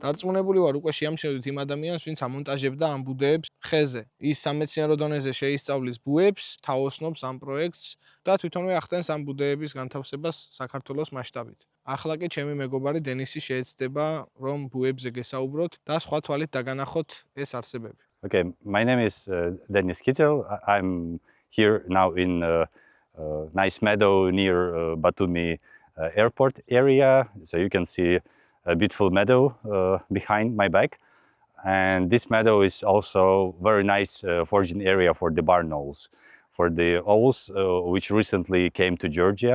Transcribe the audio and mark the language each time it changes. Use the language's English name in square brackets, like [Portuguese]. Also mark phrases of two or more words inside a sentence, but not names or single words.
[Georgian] დარწმუნებული ვარ უკვე შეამჩნევთ იმ ადამიანს, ვინც ამონტაჟებდა ამ ბუდეებს ხეზე. ის სამეცნიერო დონეზე შეისწავლის ბუებს, თაოსნობს ამ პროექტს და თვითონვე ახდენს ამ ბუდეების განთავსებას საქართველოს მასშტაბით. ახლა კი ჩემი მეგობარი დენისი შეეცდება, რომ ბუებზე გესაუბროთ და სხვა თვალით დაგანახოთ ეს არსებები. [English] Okay, my name is Denis Kittel. I'm here now in a nice meadow near Batumi airport area. So you can see a beautiful meadow behind my back. And this meadow is also very nice foraging area for the barn owls, for the owls which recently came to Georgia.